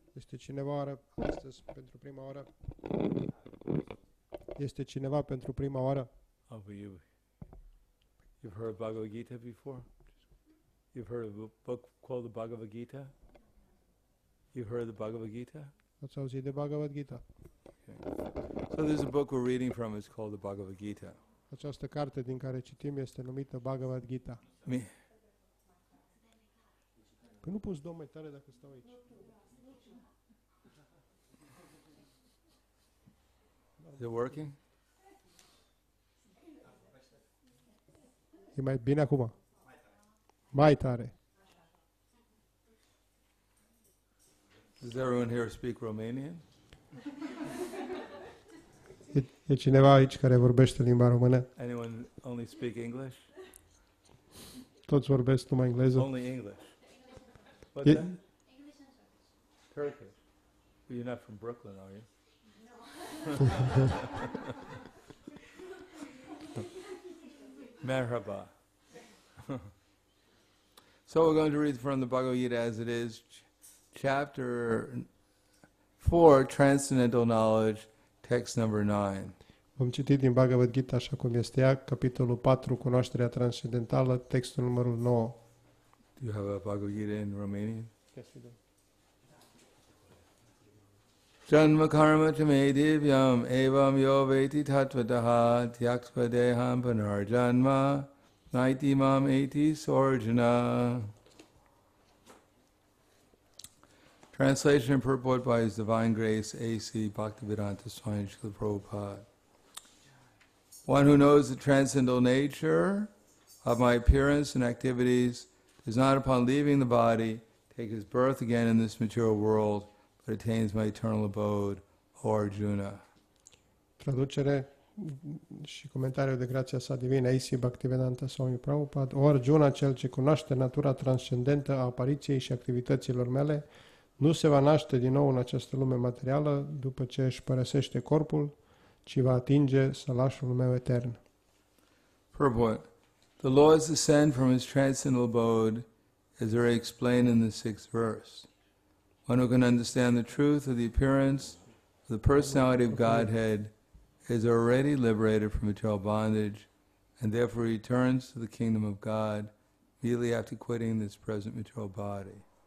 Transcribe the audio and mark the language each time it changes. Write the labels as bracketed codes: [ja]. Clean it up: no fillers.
[ro] Este cineva astăzi pentru prima oară? Este cineva pentru prima oară? [en] Oh, but you've heard Bhagavad Gita before? You've heard of a book called the Bhagavad Gita? You've heard of the Bhagavad Gita? [ro] Ați auzit de Bhagavad Gita? [en] Okay. So there's a book we're reading from, it's called the Bhagavad Gita. [ro] Această carte din care citim este numită Bhagavad Gita. Păi nu poți da mai tare dacă stau aici. [en] Is it working? [ro] E mai bine acum? Mai tare. [en] Does everyone here speak Romanian? [ro] E cineva aici care vorbește limba română? [en] Anyone only speak English? [ro] Toți vorbesc numai engleză? [en] Only English. What's that? English and Turkish. Turkish. Well, you're not from Brooklyn, are you? No. [tr] Merhaba. [en] So we're going to read from the Bhagavad Gita as it is, chapter 4, Transcendental Knowledge, text number 9. [ro] Vom citi din Bhagavad Gita așa cum este ea, capitolul 4, cunoașterea transcendentală, textul numărul 9. [en] Do you have a Bhagavad Gita in Romanian? Yes, we do. [sa] Janma karma chame divyam evam yo veti tatvataha tyaksva deham panarjanma naiti mam eti sorjana. [en] Translation and purport by His Divine Grace A.C. Bhaktivedanta Swami Srila Prabhupada. One who knows the transcendental nature of my appearance and activities does not, upon leaving the body, take his birth again in this material world, but attains my eternal abode, O Arjuna. [ro] Traducere și comentariul de grația sa divină A.C. Bhaktivedanta Swami Prabhupada. O Arjuna, cel ce cunoaște natura transcendentă a apariției și activităților mele, nu se va naște din nou în această lume materială după ce își părăsește corpul, ci va atinge sălașul meu etern. [en] Purport. The Lord's descent from His transcendental abode is already explained in the 6th verse. One who can understand the truth of the appearance of the personality of Godhead is already liberated from material bondage and therefore returns to the kingdom of God immediately after quitting this present material body.